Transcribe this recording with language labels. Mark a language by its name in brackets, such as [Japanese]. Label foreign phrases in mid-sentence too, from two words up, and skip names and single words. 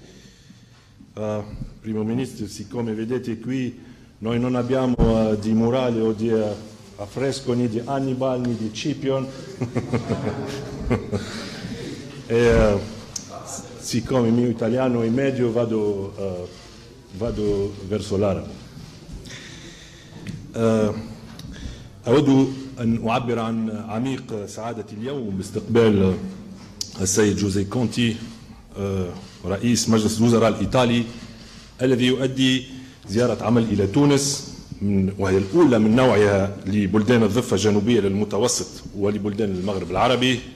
[Italian] Primo ministro, siccome vedete qui, noi non abbiamo di murale o di affresco né di Hannibal né di Scipione. E, siccome il mio italiano è medio, vado verso l'arabo. [Arabic] أود أن أعبر عن عميق سعادتي اليوم باستقبال السيد جوزيه كونتي رئيس مجلس الوزراء الإيطالي الذي يؤدي زيارة عمل إلى تونس وهي الأولى من نوعها لبلدان الضفة الجنوبية للمتوسط ولبلدان المغرب العربي،